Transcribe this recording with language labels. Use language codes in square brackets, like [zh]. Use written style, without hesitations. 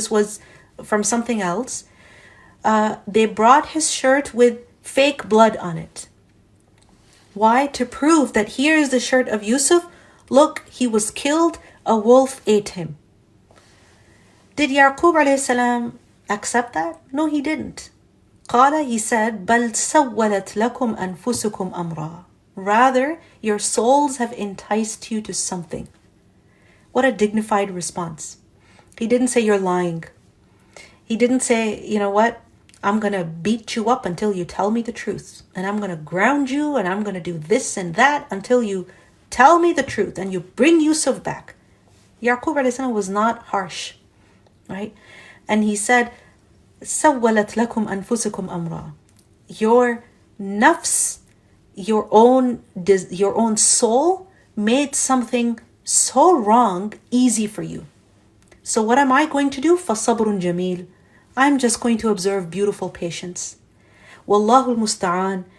[en] This was from something else. They brought his shirt with fake blood on it. Why? To prove that here is the shirt of Yusuf. Look, he was killed. A wolf ate him. Did Yaqub alayhi salam accept that? No, he didn't. [ar] قال, [en] he said, [ar] بل سولت لكم أنفسكم أمرا. [en] Rather, your souls have enticed you to something. What a dignified response. He didn't say you're lying. He didn't say, you know what, I'm going to beat you up until you tell me the truth. And I'm going to ground you and I'm going to do this and that until you tell me the truth and you bring Yusuf back. Yaqub alayhi salam was not harsh, right? And he said, [ar] سَوَّلَتْ لَكُمْ أَنفُسُكُمْ أَمْرًا. [en] Your nafs, your own soul made something so wrong easy for you. So what am I going to do? [ar] فَصَبْرٌ جَمِيلٌ. [en] I'm just going to observe beautiful patience. [ar] وَاللَّهُ الْمُسْتَعَانِ.